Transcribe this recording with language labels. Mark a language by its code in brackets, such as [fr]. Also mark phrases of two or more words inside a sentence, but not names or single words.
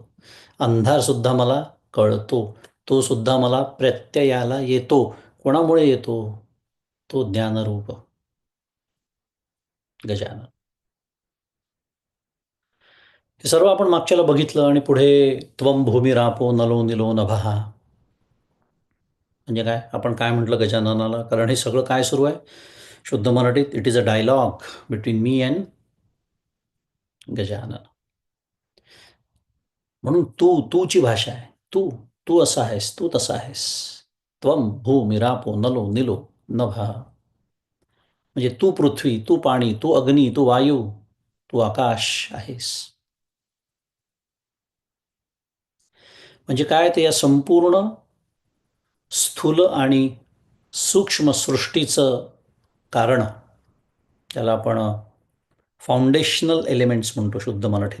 [mr] अंधार सुद्धा मला कळतो. तो सुद्धा मला प्रत्ययाला येतो. कोणामुळे येतो? तो ज्ञानरूप गजानन. हे सर्व आपण मागच्याला बघितलं आणि पुढे [sa] त्वम भूमिरापो नलो निलो नभः. [mr] म्हणजे काय? आपण काय म्हटलं गजाननाला? कारण हे सगळं काय सुरू आहे? शुद्ध मराठीत [en] it is a dialogue between me and [mr] गजानन. म्हणून तूची भाषा आहे. तू असा आहेस, तू तसा आहेस. [sa] त्वम भूमिरापो नलो निलो नभः. [mr] म्हणजे तू पृथ्वी, तू पाणी, तू अग्नी, तू वायू, तू आकाश आहेस. म्हणजे काय? ते या संपूर्ण स्थूल आणि सूक्ष्म सृष्टीचं कारण, त्याला आपण [en] foundational elements [mr] म्हणतो शुद्ध मराठीत.